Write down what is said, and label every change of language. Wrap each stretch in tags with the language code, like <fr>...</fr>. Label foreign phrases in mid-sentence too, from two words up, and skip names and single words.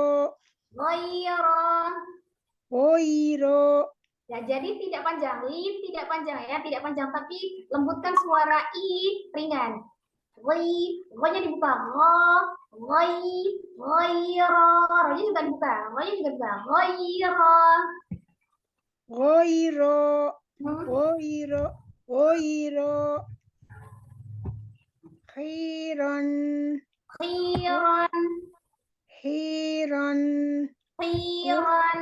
<ar>Ghiro. woiro,</ar> <id>Ya, jadi tidak panjang. Lin tidak panjang ya. Tidak panjang. Tapi lembutkan suara I ringan. Ro-nya dibuka. Ro-ro-ro-nya juga dibuka. Ro-nya juga dibuka. Ro-ro.</id> <ar>woiro, woiro, woiro, khiron, Khiron. hiron, Khiron.</ar>